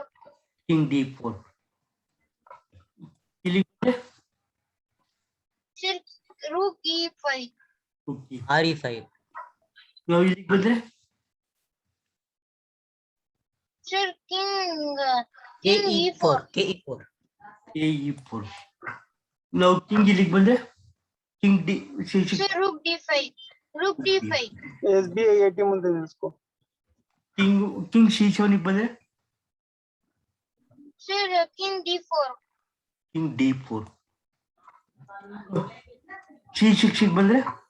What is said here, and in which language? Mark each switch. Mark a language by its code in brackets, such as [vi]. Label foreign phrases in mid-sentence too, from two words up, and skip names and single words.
[kn] ಕಿಂಗ್ D4. ಇಲ್ಲಿಗೆ ಬಂದೆ ಸರ್ ರೂಕ್ E5. ರುಕ್ E5. RE5. ನಾವು ಇಲ್ಲಿಗೆ ಬಂದ್ರೆ ಸರ್ ಕಿಂಗ್ KE4. KE4. E4. ನಾವು ಕಿಂಗ್ ಇಲ್ಲಿಗೆ ಬಂದ್ರೆ ಕಿಂಗ್ ಡಿ ಸರ್ ರೂಕ್ D5. ರೂಕ್ D5. SBI ATM ಮುಂದೆ ನಿಲ್ಸ್ಕೊ. ಕಿಂಗ್ C7 ಬಂದ್ರೆ ಸರ್ ಕಿಂಗ್ D4. ಕಿಂಗ್ D4. C6 ಬಂದ್ರೆ